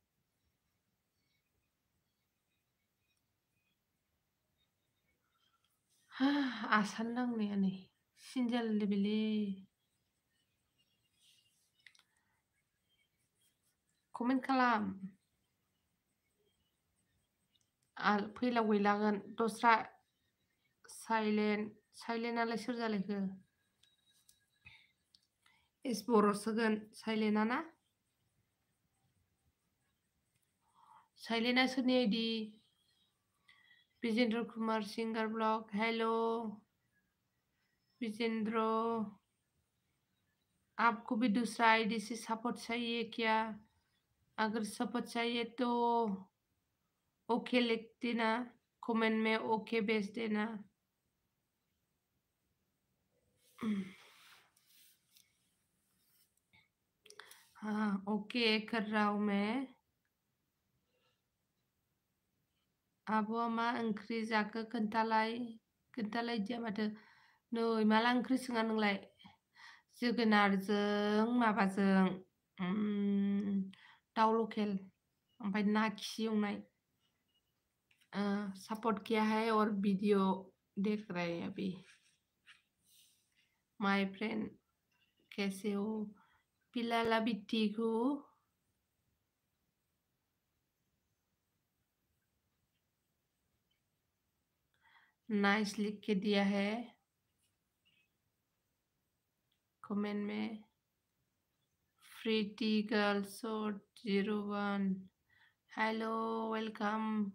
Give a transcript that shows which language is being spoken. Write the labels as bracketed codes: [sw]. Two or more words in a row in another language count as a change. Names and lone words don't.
[brx] आसान नांनाया नै सिन जालायलायबायलै कमेन्ट खालाम फैलाव गैलागोन दस्रा साइलेन्टआलाय सोर जालायखो एस बर' सोगोन साइलेन्टआ ना साइलेन्टआ सोरनि आइडि विजेंद्र कुमार सिंगर ब्लग [hi] हेलो विजेंद्र आपको भी दूसरा आईडी से सपोर्ट चाहिए क्या अगर सपोर्ट चाहिए तो ओके लिख देना कमेंट में ओके भेज देना हाँ ओके कर रहा हूँ मैं [brx] आब'आ मा ओंख्रि जाखो खोन्थालायदिया माथो नै माला ओंख्रि सोङा नोंलाय जोगोनारजों माबाजों दाउ लकेल ओमफ्राय ना खि एवनाय [hi] सपोर्ट किया है और वीडियो देख रहे हैं अभी [en] my friend [hi] कैसे हो पिलाला भी ठीक हो नाइस लिख के दिया है कमेंट में प्रीटी गर्ल शॉट 01 [en] hello welcome